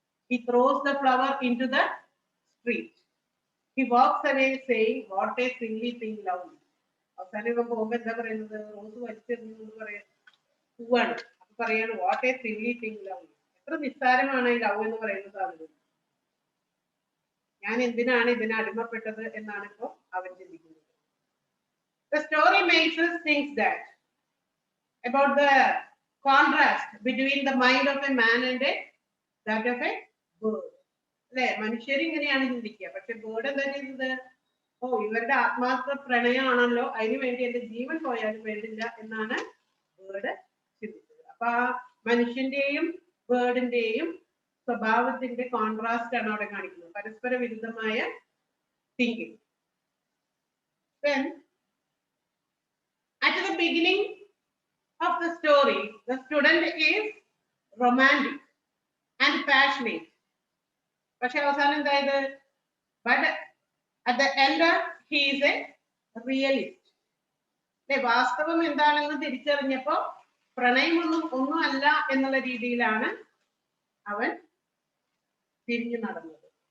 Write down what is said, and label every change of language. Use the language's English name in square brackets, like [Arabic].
[English] He throws the flower into the street. He walks away saying, what a silly thing love is. [Malayalam] അവസാനം ഇവൻ പോകുമ്പോ എന്താ പറയുന്നത്? Rose വലിച്ചെറിഞ്ഞു പറയാ, പൂവാണ്. അപ്പൊ പറയാണ്, [English] What a silly thing love. [Malayalam] എത്ര നിസ്സാരമാണ് ഈ ലവ് എന്ന് പറയുന്ന സാധനം. ഞാൻ എന്തിനാണ് ഇതിനെ അടിമപ്പെട്ടത് എന്നാണ് ഇപ്പോ അവൻ ചിന്തിക്കുന്നത്. [English] The story makes us think that about the contrast between the mind of a man and that of a bird. [Malayalam] അല്ലെ, മനുഷ്യർ ഇങ്ങനെയാണ് ചിന്തിക്കുക. പക്ഷെ ബേർഡ് എന്താ ചെയ്യുന്നത്? ഓ, ഇവരുടെ ആത്മാർത്ഥ പ്രണയമാണല്ലോ, അതിനു വേണ്ടി എന്റെ ജീവൻ പോയാലും വേണ്ടില്ല എന്നാണ് ബേർഡ് ചിന്തിച്ചത്. അപ്പൊ ആ മനുഷ്യന്റെയും ബേർഡിന്റെയും സ്വഭാവത്തിന്റെ കോൺട്രാസ്റ്റ് ആണ് അവിടെ കാണിക്കുന്നത്, പരസ്പര വിരുദ്ധമായ thinking. [English] Then at the beginning of the story, the student is romantic and passionate. [Malayalam] പക്ഷെ അവസാനം എന്തായത്? [English] But at the end he is a realist. [Malayalam] വാസ്തവം എന്താണെന്ന് തിരിച്ചറിഞ്ഞപ്പോ പ്രണയമൊന്നും അല്ല എന്നുള്ള രീതിയിലാണ് അവൻ തിരിഞ്ഞു നടന്നത്.